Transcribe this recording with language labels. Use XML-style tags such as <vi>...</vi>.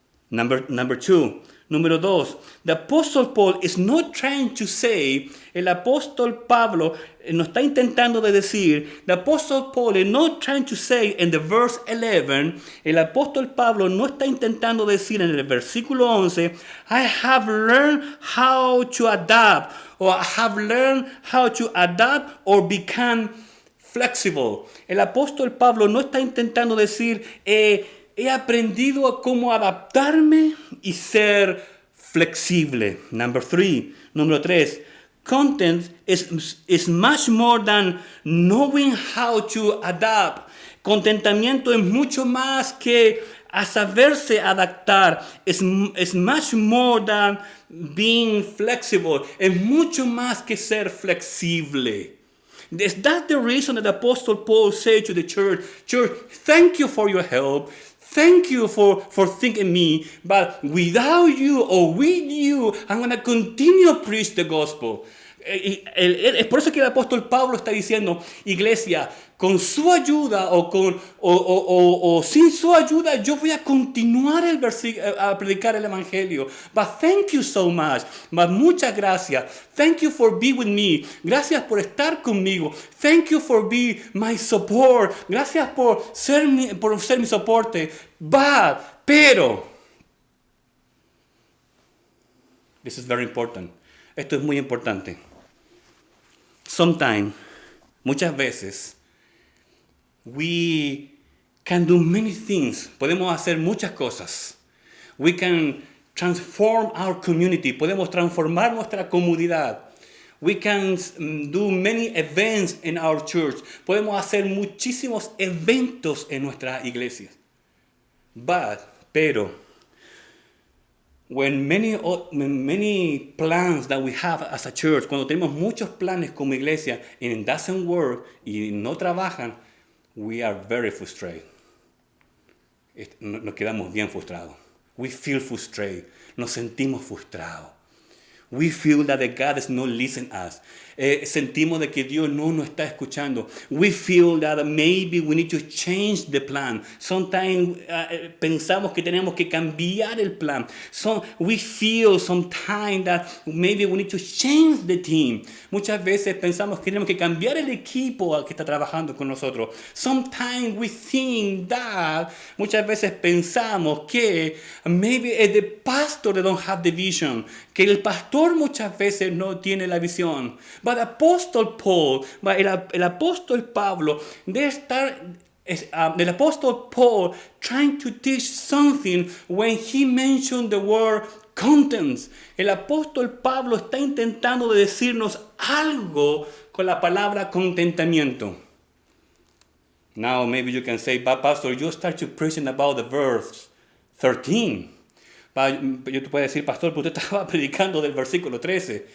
<en>Number two.</en> <es>Número dos,</es> <en>the Apostle Paul is not trying to say,</en> <es>el apóstol Pablo no está intentando decir,</es> <en>the Apostle Paul is not trying to say in the verse 11,</en> <es>el apóstol Pablo no está intentando decir en el versículo 11,</es> <en>I have learned how to adapt, or I have learned how to adapt or become flexible.</en> <es>El apóstol Pablo no está intentando decir, he aprendido a cómo adaptarme y ser flexible. Número tres.</es> <en>Content is much more than knowing how to adapt.</en> <es>Contentamiento es mucho más que a saberse adaptar.</es> <en>Es much more than being flexible.</en> <es>Es mucho más que ser flexible.</es> <en>Is that the reason that the Apostle Paul said to the church, thank you for your help. Thank you for thinking me, but without you or with you, I'm going to continue to preach the gospel.</en> <es>Es por eso que el apóstol Pablo está diciendo, iglesia, con su ayuda o sin su ayuda, yo voy a continuar a predicar el evangelio.</es> <en>But thank you so much. But</en> <es>muchas gracias.</es> <en>Thank you for being with me.</en> <es>Gracias por estar conmigo.</es> <en>Thank you for being my support.</en> <es>Gracias por ser mi soporte. Pero,</es> <en>this is very important.</en> <es>Esto es muy importante.</es> <en>Sometimes,</en> <es>muchas veces,</es> <en>we can do many things.</en> <es>Podemos hacer muchas cosas.</es> <en>We can transform our community.</en> <es>Podemos transformar nuestra comunidad.</es> <en>We can do many events in our church.</en> <es>Podemos hacer muchísimos eventos en nuestra iglesia.</es> <en>Pero, when many plans that we have as a church,</en> <es>cuando tenemos muchos planes como iglesia</es> <en>and it doesn't work</en> <es>y no trabajan,</es> <en>we are very frustrated.</en> <es>Nos quedamos bien frustrados.</es> <en>We feel frustrated.</en> <es>Nos sentimos frustrados.</es> <en>We feel that the God is not listening us.</en> <es>Sentimos de que Dios no nos está escuchando.</es> <en>We feel that maybe we need to change the plan. Sometimes</en> <es>pensamos que tenemos que cambiar el plan.</es> <en>We feel sometimes that maybe we need to change the team.</en> <es>Muchas veces pensamos que tenemos que cambiar el equipo que está trabajando con nosotros.</es> <en>Sometimes we think that,</en> <es>muchas veces pensamos que</es> <en>maybe the pastor they don't have the vision,</en> <es>que el pastor muchas veces no tiene la visión.</es> <en>But Apostle Paul,</en> <es>el apóstol Pablo,</es> <en>el apóstol Paul trying to teach something when he mentioned the word contents.</en> <es>El apóstol Pablo está intentando decirnos algo con la palabra contentamiento.</es> <en>Now maybe you can say, but pastor, you start to preaching about the verse 13.</en> <es>Yo te puedo decir, pastor, pero usted estaba predicando del versículo 13.</es>